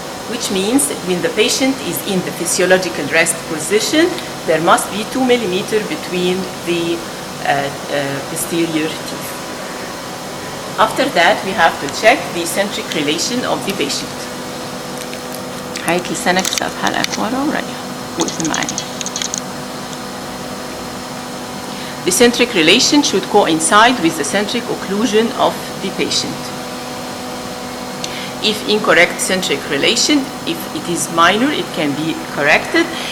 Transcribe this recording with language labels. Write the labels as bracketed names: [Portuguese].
[English] which means when the patient is in the physiological rest position, there must be 2 millimeters between the posterior teeth. After that, we have to check the centric relation of the patient. [Arabic] هات لسانك سقف حلقك ورا وريح وقف معايا. [English] The centric relation should coincide with the centric occlusion of the patient. If incorrect centric relation, if it is minor, it can be corrected.